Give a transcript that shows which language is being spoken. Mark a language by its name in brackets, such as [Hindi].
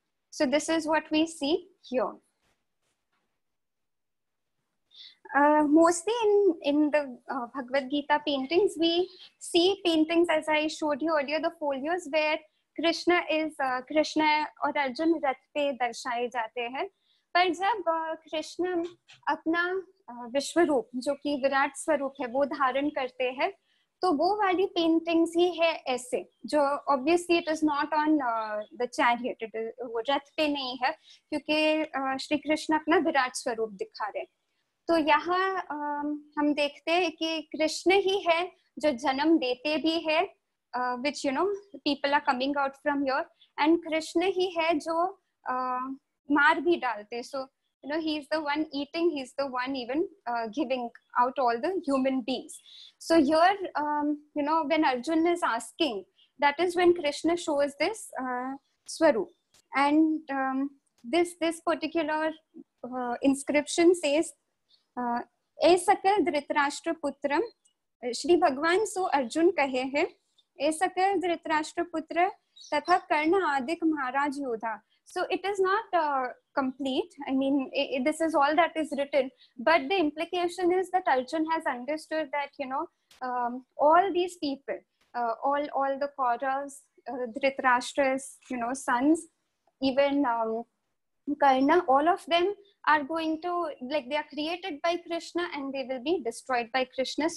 [English] So this is what we see here. Mostly in the Bhagavad Gita paintings, we see paintings, as I showed you earlier, the folios where [Hindi] Krishna और अर्जुन रथ पे दर्शाए जाते हैं. पर जब कृष्ण अपना विश्व रूप, जो कि विराट स्वरूप है, वो धारण करते हैं, तो वो वाली पेंटिंग्स ही है ऐसे, जो [English] obviously it is not on the chariot, [Hindi] वो रथ पे नहीं है, क्योंकि श्री कृष्ण अपना विराट स्वरूप दिखा रहे. तो यहाँ हम देखते हैं कि कृष्ण ही है जो जन्म देते भी है, [English] which people are coming out from here, [Hindi] and Krishna ही है जो मार भी डालते. [English] So he is the one eating, he is the one even giving out all the human beings. So here when Arjun is asking, that is when Krishna shows this Swarup. And this particular inscription says, [Hindi] ए सकल धृतराष्ट्र पुत्रम, श्री भगवान सो अर्जुन कहे हैं, ए सकल धृतराष्ट्र पुत्र तथा कर्ण आदिक महाराज योधा. [English] So it is not complete. I mean, this is all that is written, but the implication is that Arjun has understood that all these people, all the Kauravas, Dhritarashtra's sons, even Karna, all of them are going to, like, they are created by Krishna and they will be destroyed by Krishna.